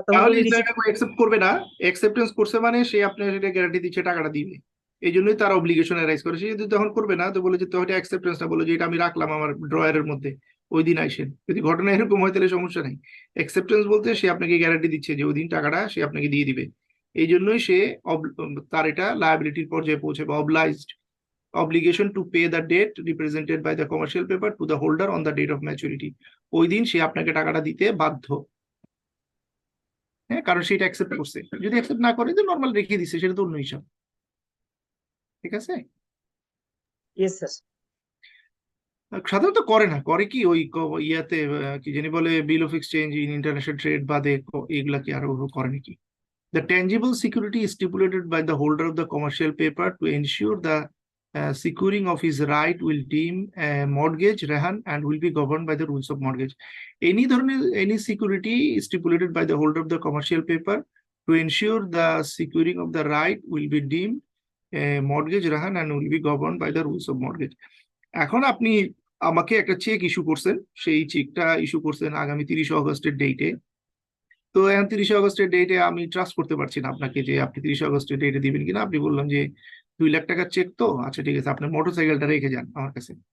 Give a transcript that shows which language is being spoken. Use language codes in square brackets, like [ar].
[bn] তাহলে অ্যাকসেপ্ট করবে না, অ্যাকসেপ্টেন্স করছে মানে সে আপনার সেটা গ্যারান্টি দিচ্ছে টাকাটা দিবে, এই জন্যই তার অব্লিগেশন অ্যারাইজ করে। সে যদি তখন করবে না তো বলে যে তো এটা অ্যাকসেপ্টেন্সটা বলে যে এটা আমি রাখলাম আমার ড্রয়ারের মধ্যে, ওই দিন আইসেন, যদি ঘটনা এরকম হয় তাহলে সমস্যা নাই। অ্যাকসেপ্টেন্স বলতে সে আপনাকে গ্যারান্টি দিচ্ছে যে ওই দিন টাকাটা সে আপনাকে দিয়ে দিবে, এই জন্যই সে তার এটা লায়াবিলিটির পর্যায়ে পৌঁছাবে। [en] obligation to pay the debt represented by the commercial paper to the holder on the date of maturity, [bn] ওই দিন সে আপনাকে টাকাটা দিতে বাধ্য। হ্যাঁ, কারণ সেটা অ্যাকসেপ্ট করছে। যদি অ্যাকসেপ্ট না করে তো নর্মাল রেখে দিছে, সেটা তো অন্য হিসাব। ঠিক আছে? [en] Yes sir. [bn] সাধারণত করে না, করে কি ওই ইয়াতে কি জানি বলে [en] bill of exchange in international trade [bn] বাদে এগুলা কি আরো করে নাকি? [en] The tangible security is stipulated by the holder of the commercial paper to ensure the securing of his right will deem a mortgage rehan and will be governed by the rules of mortgage. Any security stipulated by the holder of the commercial paper to ensure the securing of the right will be deemed a mortgage rehan and will be governed by the rules of mortgage. [bn] এখন আপনি আমাকে একটা check issue করছেন, সেই চেকটা issue করছেন আগামী 30 আগস্টের ডেটে। তো এখন 30 আগস্টের ডেটে আমি ট্রাস্ট করতে পারছি না আপনাকে যে আপনি 30 আগস্টের ডেটে দিবেন কিনা। আপনি বললাম যে 2 লাখ টাকার চেক, তো আচ্ছা ঠিক আছে, আপনার মোটরসাইকেলটা রেখে যান আমার কাছে।